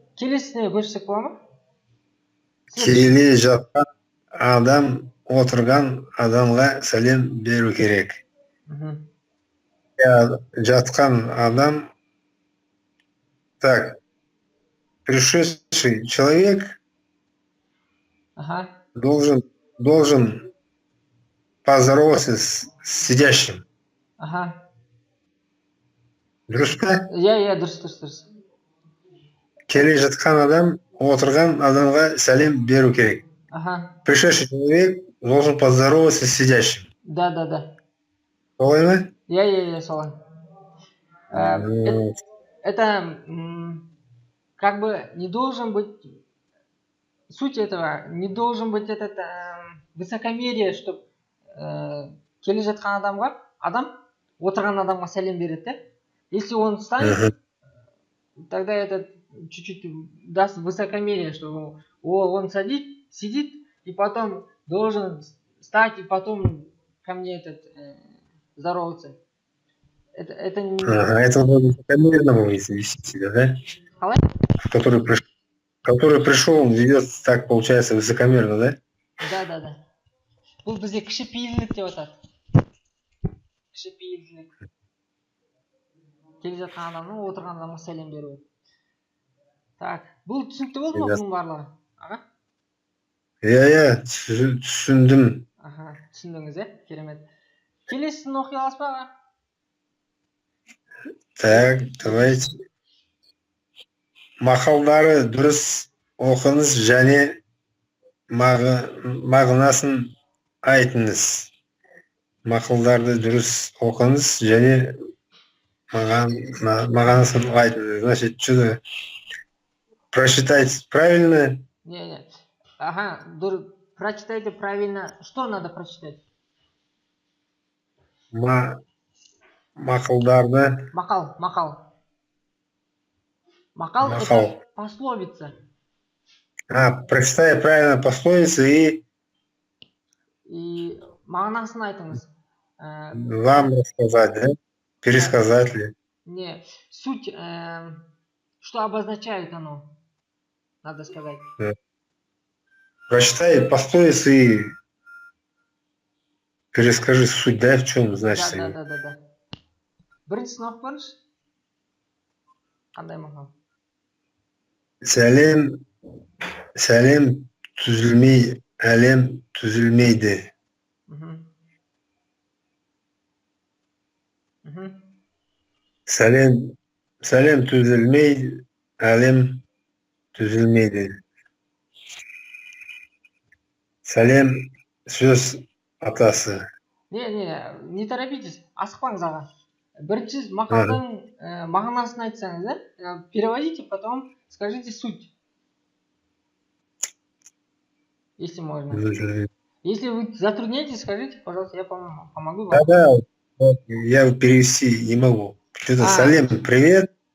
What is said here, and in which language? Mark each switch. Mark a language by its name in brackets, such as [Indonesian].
[Kazakh] Келесіне көшсек бола ма? Келе жатқан адам отырған адамға сәлем беру керек. Мгм. Жатқан адам, [Russian] так, пришедший человек Ага. должен поздороваться с сидящим. Ага. [Kazakh] Дұрыс па? Я, дұрыс. Келе жатқан адам отырған адамға сәлем беру керек. Ага. [Russian] Пришедший человек должен поздороваться с сидящим. Да. [Kazakh] Солай ма? Я, солай. [Russian] Это как бы не должен быть, суть этого, не должен быть этот высокомерие, чтобы [Kazakh] келе жатқан адам отырған адамға сәлем береді, [Russian] да? Если он встанет, тогда это чуть-чуть даст высокомерие, что он сидит, и потом должен встать, и потом ко мне здороваться. Это не... Это высокомерно вести себя, да? [Kazakh] Қалай? [Russian] Который пришел, он ведет так, получается, высокомерно, да? Да. [Kazakh] Бұл бізде кішіпейілдік деп атады. Кішіпейілдік. Келе жатқан адамның отырған адамға сәлем беру. Так, бұл түсінікті болды ма бұның барлығы? Аға? Я түсіндім. Аха, түсіндіңіз, керемет. Келесісін оқи аласыз ба, аға? [Russian] Так, давайте. [Kazakh] Мақалдары дұрыс оқыңыз және мағынасын айтыңыз. Мақалдарды дұрыс оқыңыз және мағынасын айтыңыз. [Russian] Значит, что-то прочитать правильно? Не. Ага, прочитайте правильно. Что надо прочитать? [Kazakh] Мақалдарды. [Russian] Мақал – это пословица. Прочитай правильно пословицы [Kazakh] и мағынасын айтыңыз. [Russian] Вам рассказать, да? Пересказать ли? Не, суть, что обозначает оно, надо сказать. Прочитай пословицы и перескажи суть, да, в чем значит. Да. [Kazakh] Біріншісін оқып көріңізші. Қандай мақал? Сәлем түзілмей, әлем түзілмейді. Сәлем түзілмей, әлем түзілмейді. Сәлем сөз атасы. [Russian] Не торопитесь, [Kazakh] асықпаңыз аға. Бірінші мақалдың мағынасын айтсаңыз, да? [Russian] Переводите, потом скажите суть. Если можно. Если вы затрудняетесь, скажите, пожалуйста, я помогу вам. Да, вот, я перевести не могу. Что-то Салем, привет.